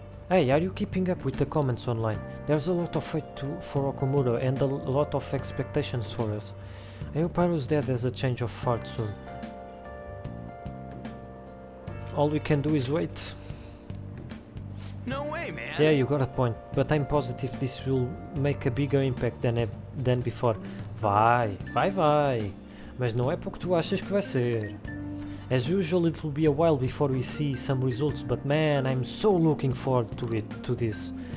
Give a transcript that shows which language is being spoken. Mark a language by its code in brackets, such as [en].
[en] Hey, are you keeping up with the comments online? There's a lot of hate for Okumura and a lot of expectations for us. I hope Haru's dad has a change of heart soon. All we can do is wait. No way, man. Yeah, you got a point, but I'm positive this will make a bigger impact than before. [pt] Vai. Mas não é porque tu achas que vai ser. [en] As usual, it will be a while before we see some results, but man, I'm so looking forward to this.